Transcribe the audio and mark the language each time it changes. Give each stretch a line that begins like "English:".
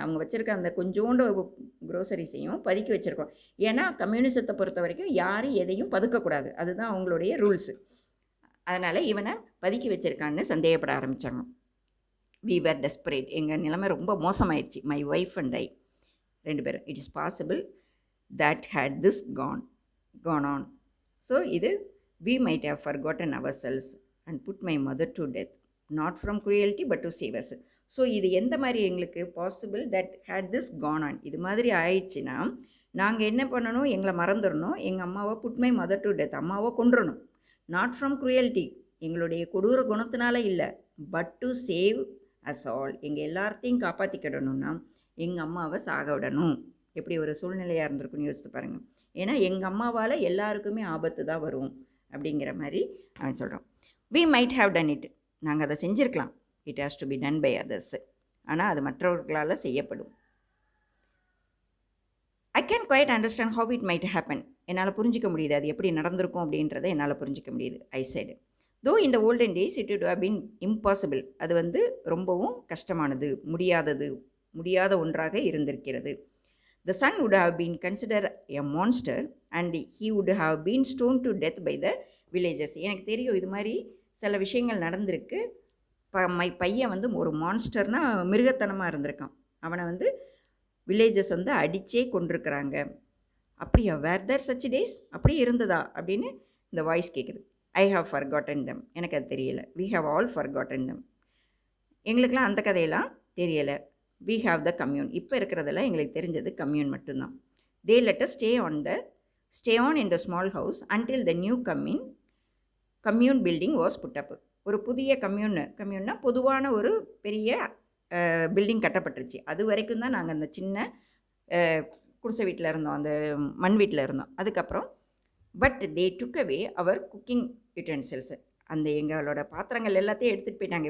Tamil: அவங்க வச்சுருக்க அந்த கொஞ்சோண்டு க்ரோசரிஸையும் பதுக்கி வச்சுருக்கோம். ஏன்னா கம்யூனிசத்தை பொறுத்த வரைக்கும் யாரும் எதையும் பதுக்கக்கூடாது, அதுதான் அவங்களுடைய ரூல்ஸு. அதனால் இவனை பதுக்கி வச்சுருக்கான்னு சந்தேகப்பட ஆரம்பித்தாங்க.
English: we were desperate,
Tamil: எங்கள் நிலைமை ரொம்ப மோசமாயிடுச்சு,
English: my wife and I,
Tamil: ரெண்டு பேரும்.
English: It is possible that had this gone on. So இது we might have forgotten ourselves and put my mother to death, not from cruelty but to save us.
Tamil: So இது எந்த மாதிரி எங்களுக்கு possible,
English: that had this gone on,
Tamil: இது மாதிரி ஆயிடுச்சுன்னா நாங்கள் என்ன பண்ணணும், எங்களை மறந்துடணும், எங்கள் அம்மாவை
English: put my mother to death,
Tamil: அம்மாவை கொண்டுடணும்.
English: not from cruelty,
Tamil: எங்களுடைய கொடூர குணத்தினால இல்லை,
English: but to save us all,
Tamil: எங்கள் எல்லாத்தையும் காப்பாற்றிக்கிடணும்னா எங்கள் அம்மாவை சாக விடணும். எப்படி ஒரு சூழ்நிலையாக இருந்திருக்குன்னு யோசித்து பாருங்கள். ஏன்னா எங்கள் அம்மாவால் எல்லாருக்குமே ஆபத்து தான் வரும் அப்படிங்கிற மாதிரி அவன் சொல்கிறான்.
English: we might have done it,
Tamil: நாங்கள் அதை செஞ்சுருக்கலாம்.
English: it has to be done by others,
Tamil: ஆனால் அது மற்றவர்களால் செய்யப்படும்.
English: I can quite understand how it might happen,
Tamil: என்னால் புரிஞ்சிக்க முடியுது அது எப்படி நடந்திருக்கும் அப்படின்றத என்னால் புரிஞ்சிக்க முடியுது.
English: I said though in the olden days it would have been impossible,
Tamil: அது வந்து ரொம்பவும் கஷ்டமானது, முடியாத ஒன்றாக இருந்திருக்கிறது.
English: The son would have been considered a monster and he would have been stoned to death by the villagers.
Tamil: எனக்கு தெரியும் இது மாதிரி சில விஷயங்கள் நடந்திருக்கு. பையன் வந்து ஒரு மான்ஸ்டர்னா மிருகத்தனமாக இருந்திருக்கான், அவனை வந்து வில்லேஜஸ் வந்து அடித்தே கொண்டிருக்கிறாங்க. அப்படியா,
English: were there such days,
Tamil: அப்படி இருந்ததா அப்படின்னு இந்த வாய்ஸ் கேட்குது.
English: I have forgotten them,
Tamil: எனக்கு அது தெரியலை.
English: we have all forgotten them,
Tamil: எங்களுக்கெல்லாம் அந்த கதையெல்லாம் தெரியலை.
English: we have the commune,
Tamil: இப்போ இருக்கிறதெல்லாம் எங்களுக்கு தெரிஞ்சது கம்யூன் மட்டும்தான்.
English: they let us stay on in the small house until the new commune building was put up.
Tamil: ஒரு புதிய கம்யூன்னா பொதுவான ஒரு பெரிய பில்டிங் கட்டப்பட்டுருச்சு. அது வரைக்கும் தான் நாங்கள் அந்த சின்ன குடிசை வீட்டில் இருந்தோம், அந்த மண் வீட்டில் இருந்தோம். அதுக்கப்புறம்
English: but they took away our cooking utensils,
Tamil: அந்த எங்களோட பாத்திரங்கள் எல்லாத்தையும் எடுத்துகிட்டு போயிட்டாங்க.